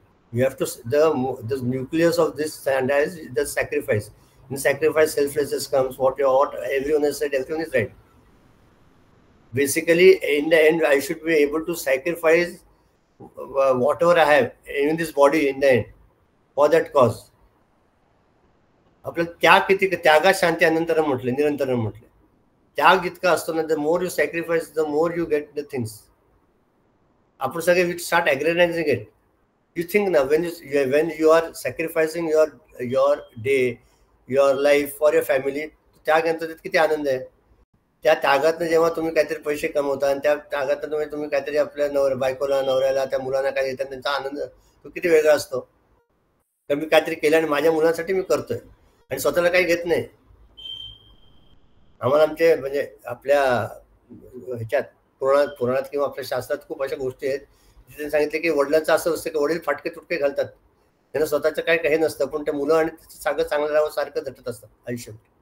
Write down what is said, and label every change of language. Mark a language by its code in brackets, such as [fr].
[en] You have to the nucleus of this standard is the sacrifice. In sacrifice, selflessness comes. What everyone has said, everyone is right. Basically, in the end, I should be able to sacrifice whatever I have in this body in the end for that cause. [mr] आपलं त्याग किती, त्यागात शांती अनंतरम म्हटले, निरंतरम म्हटले. त्याग जितका असतो ना, [en] The more you sacrifice the more you get the things. [mr] आपण सगळे [en] We start agonizing it. You think ना, when you are sacrificing your day, your life for your family, [mr] त्याग नंतर किती आनंद आहे. त्या त्यागातनं जेव्हा तुम्ही काहीतरी पैसे कमवता आणि त्या त्यागातनं तुम्ही काहीतरी आपल्या बायकोला, नवऱ्याला, त्या मुलांना काय देतात, त्यांचा आनंद तो किती वेगळा असतो. तर मी काहीतरी केलं आणि माझ्या मुलांसाठी मी करतोय आणि स्वतःला काही घेत नाही. आम्हाला आमचे म्हणजे आपल्या ह्याच्यात पुराणात किंवा आपल्या शास्त्रात खूप अशा गोष्टी आहेत जिथे सांगितले की वडिलांचं असं असतं की वडील फाटके तुटके घालतात, त्यांना स्वतःचं काही काही नसतं, पण ते मुलं आणि चांगलं राहावं सारखं झटत असतं आयुष्यात.